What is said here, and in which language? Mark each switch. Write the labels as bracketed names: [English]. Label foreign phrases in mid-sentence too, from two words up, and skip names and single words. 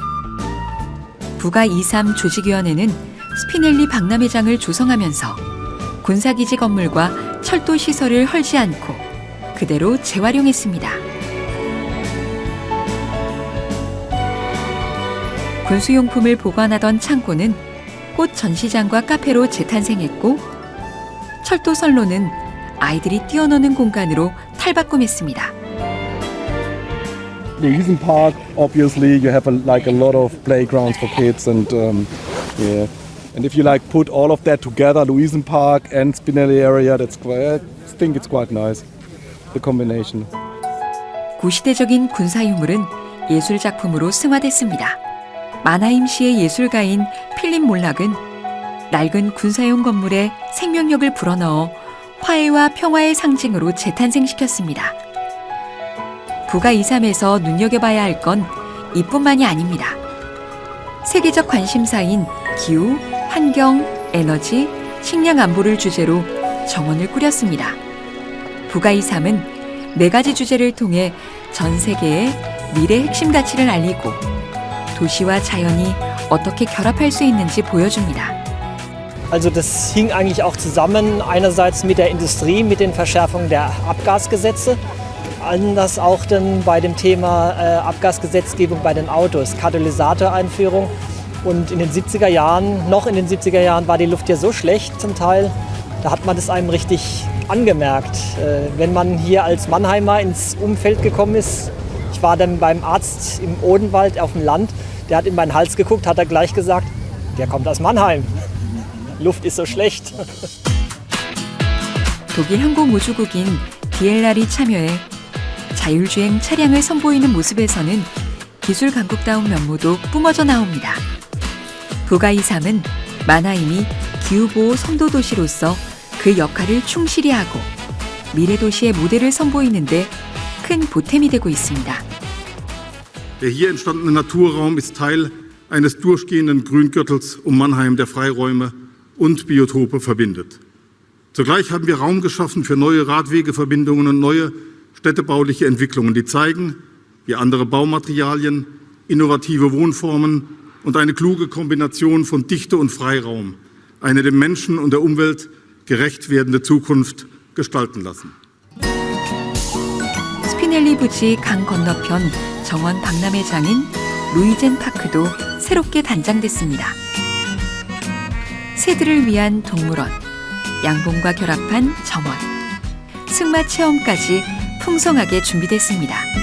[Korean] 부가2.3 조직위원회는 스피넬리 박람회장을 조성하면서 군사기지 건물과 철도 시설을 헐지 않고 그대로 재활용했습니다. 군수용품을 보관하던 창고는 꽃 전시장과 카페로 재탄생했고 철도선로는 아이들이 뛰어노는 공간으로 탈바꿈했습니다. [English] The Luisenpark, obviously, you have like a lot of playgrounds for kids, and yeah. And if you like put all of that together, Luisenpark and Spinelli area, that's quite. I think it's quite nice, the combination. [Korean] 구시대적인 군사 유물은 예술 작품으로 승화됐습니다. 마나임시의 예술가인 필립 몰락은 낡은 군사용 건물에 생명력을 불어넣어 화해와 평화의 상징으로 재탄생시켰습니다. 부가2.3에서 눈여겨봐야 할 건 이뿐만이 아닙니다. 세계적 관심사인 기후, 환경, 에너지, 식량 안보를 주제로 정원을 꾸렸습니다. 부가이 3은 4가지 주제를 통해 전 세계에 미래 핵심 가치를 알리고 도시와 자연이 어떻게 결합할 수 있는지 보여줍니다. [German] Also das hing eigentlich auch zusammen, einerseits mit der Industrie, mit den Verschärfungen der Abgasgesetze, anders auch dann bei dem Thema Abgasgesetzgebung bei den Autos, Katalysatoreinführung. Und in den 70er Jahren, noch in den 70er Jahren war die Luft ja so schlecht zum Teil, da hat man das einem richtig angemerkt. Wenn man hier als Mannheimer ins Umfeld gekommen ist, ich war dann beim Arzt im Odenwald auf dem Land, der hat in meinen Hals geguckt, hat er gleich gesagt, der kommt aus Mannheim. Luft ist so schlecht. [Korean] 독일 항공우주국인 DLR이 참여해 자율주행 차량을 선보이는 모습에서는 기술 강국다운 면모도 뿜어져 나옵니다. 부가이 3은 만하임이 기후보호 선도도시로서 그 역할을 충실히 하고 미래도시의 모델을 선보이는 데 큰 보탬이 되고 있습니다. [German] Der hier entstandene Naturraum ist Teil eines durchgehenden Grüngürtels um Mannheim, der Freiräume und Biotope verbindet. Zugleich haben wir Raum geschaffen für neue Radwegeverbindungen und neue städtebauliche Entwicklungen, die zeigen, wie andere Baumaterialien, innovative Wohnformen und eine kluge Kombination von Dichte und Freiraum eine dem Menschen und der Umwelt gerecht werdende Zukunft gestalten lassen. [Korean] 스피넬리 부지 강 건너편 정원 박람회장인 루이젠 파크도 새롭게 단장됐습니다. 새들을 위한 동물원, 양봉과 결합한 정원, 승마 체험까지 풍성하게 준비됐습니다.